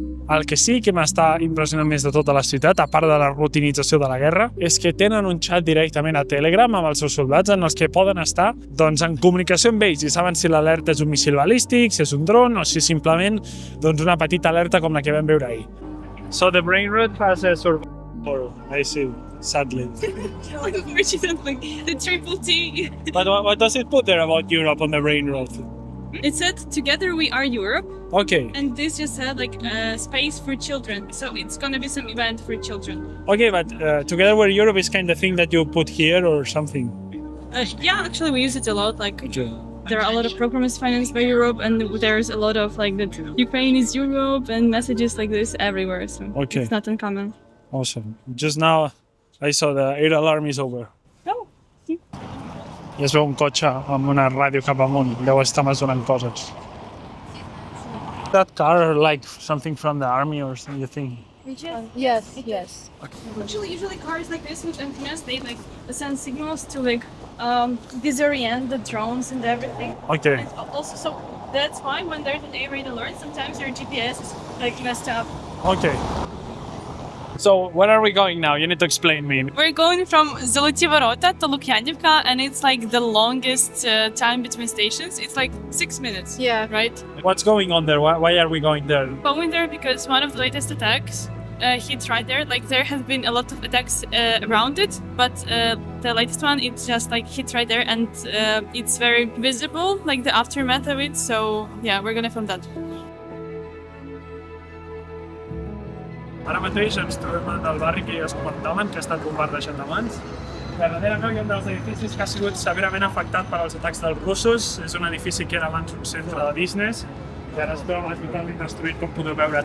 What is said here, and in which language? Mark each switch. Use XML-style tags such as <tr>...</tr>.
<ca>El que sí que m'està impressionant més de tota la ciutat, a part de la rutinització de la guerra, és que tenen un xat directament a Telegram amb els seus soldats en els que poden estar en comunicació amb ells i saben si l'alerta és un missil balístic, si és un dron o si simplement una petita alerta com la que vam veure ahir.</ca> <en>So the brain rot has a survival, I see, sadly. Unfortunately, the triple T. But what does it put there about Europe on the brain rot? It said, together we are Europe. Okay. And this just said space for children. So it's going to be some event for children. Okay, but together we're Europe is kind of thing that you put here or something? Yeah, actually we use it a lot. There are a lot of programs financed by Europe, and there's a lot of that Ukraine is Europe and messages like this everywhere. So okay. It's not uncommon. Awesome. Just now I saw the air alarm is over. Oh.</en> <ca>I es veu un cotxe amb una ràdio cap amunt. Deu estar mesurant coses.</ca> <en>That car something from the army or something, you think? Yes, yes. Okay. Usually cars like this with antennas, they send signals to disorient the drones and everything. Okay. And also, so That's why when there's an air raid alert, sometimes your GPS is like messed up. Okay. So where are we going now? You need to explain me. We're going from Zoloty Vorota to Lukyanivka, and it's like the longest time between stations. It's like 6 minutes. Yeah. Right? What's going on there? Why are we going there? Going there because one of the latest attacks hit right there. Like there have been a lot of attacks around it, but the latest one, it just like hit right there, and it's very visible, like the aftermath of it. So yeah, we're gonna film that.</en> <ca>Ara mateix ens trobem al barri que ja es comentaven, que ha estat bombardejat abans. Darrere meu hi ha un dels edificis que ha sigut severament afectat per als atacs dels russos. És un edifici que era abans un centre de business i ara es veu totalment destruït, com podeu veure.</ca>